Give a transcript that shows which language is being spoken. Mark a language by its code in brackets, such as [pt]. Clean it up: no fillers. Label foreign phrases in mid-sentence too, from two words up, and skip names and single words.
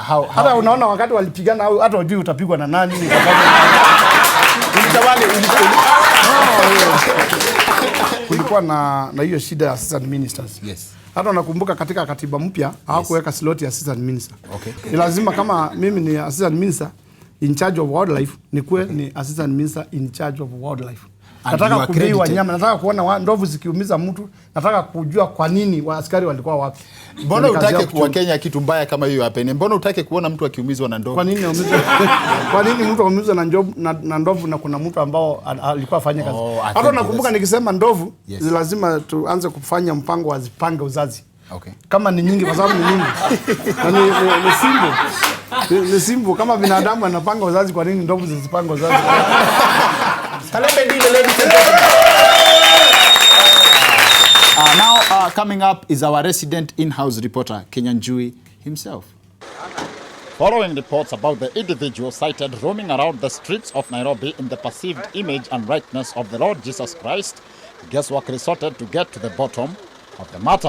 [sw] hata unaona wakati walipigana hata wajui utapigwa na nani. Kulikuwa na hiyo shida ya [en] assistant ministers. Yes. [sw] Hata nakumbuka katika katiba mpya hawakuweka slot ya [en] assistant minister. Okay. [sw] Ni lazima kama mimi ni [en] assistant minister in charge of wildlife, [sw] ni [en] assistant minister in charge of wildlife. [sw] Nataka kujua wanyama, nataka kuona ndovu zikiumiza mtu, nataka kujua kwa nini askari walikuwa wapi. Mbona utake kuwa Kenya kitu mbaya kama hiyo happen? Mbona utake kuona mtu akiumizwa na ndovu? Kwa nini aumizwe? Kwa nini mtu aumizwe na ndovu na kuna mtu ambao alikuwa afanya kazi? Hata nakumbuka nikisema ndovu, lazima tuanze kufanya mpango wa zipange uzazi. [en] Okay. [sw] Kama ni nyingi, kwa sababu ni nyingi. Ni simple. Ni simple. Kama binadamu anapanga uzazi, kwa nini ndovu zisipanga uzazi? Kalembe Ndile, [en] ladies and gentlemen. Now coming up is our resident in-house reporter, Kenyan Jui himself. Following reports about the individual cited roaming around the streets of Nairobi in the perceived image and rightness of the Lord Jesus Christ, guesswork resorted to get to the bottom of the matter.